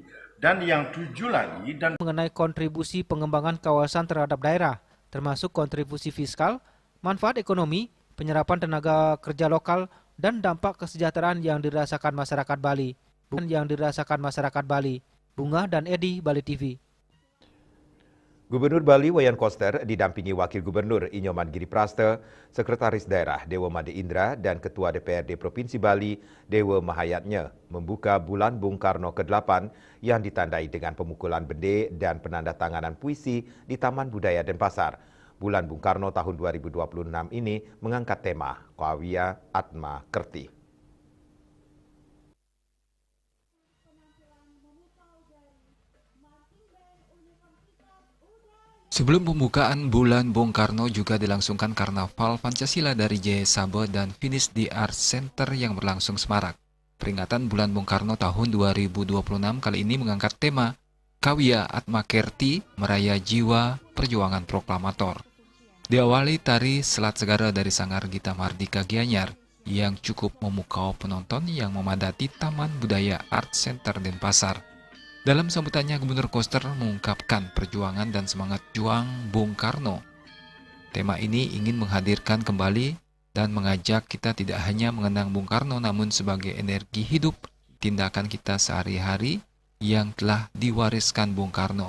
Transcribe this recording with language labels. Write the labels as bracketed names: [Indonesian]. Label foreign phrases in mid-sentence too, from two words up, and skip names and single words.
[Indonesian] Dan yang 7 lagi dan mengenai kontribusi pengembangan kawasan terhadap daerah, termasuk kontribusi fiskal, manfaat ekonomi, penyerapan tenaga kerja lokal, dan dampak kesejahteraan yang dirasakan masyarakat Bali. Bunga dan Edi, Bali TV. Gubernur Bali Wayan Koster didampingi Wakil Gubernur Inyoman Giripraste, Sekretaris Daerah Dewa Made Indra dan Ketua DPRD Provinsi Bali Dewa Mahayatnya membuka Bulan Bung Karno ke-8 yang ditandai dengan pemukulan bende dan penandatanganan puisi di Taman Budaya Denpasar. Bulan Bung Karno tahun 2026 ini mengangkat tema Kawia Atma Kerti. Sebelum pembukaan Bulan Bung Karno juga dilangsungkan Karnaval Pancasila dari Jaya Sabe dan finish di Art Center yang berlangsung semarak. Peringatan Bulan Bung Karno tahun 2026 kali ini mengangkat tema Kawia Atma Kerti, Meraya Jiwa Perjuangan Proklamator. Diawali tari Selat Segara dari Sanggar Gita Mardika Gianyar yang cukup memukau penonton yang memadati Taman Budaya Art Center Denpasar. Dalam sambutannya, Gubernur Koster mengungkapkan perjuangan dan semangat juang Bung Karno. Tema ini ingin menghadirkan kembali dan mengajak kita tidak hanya mengenang Bung Karno, namun sebagai energi hidup tindakan kita sehari-hari yang telah diwariskan Bung Karno.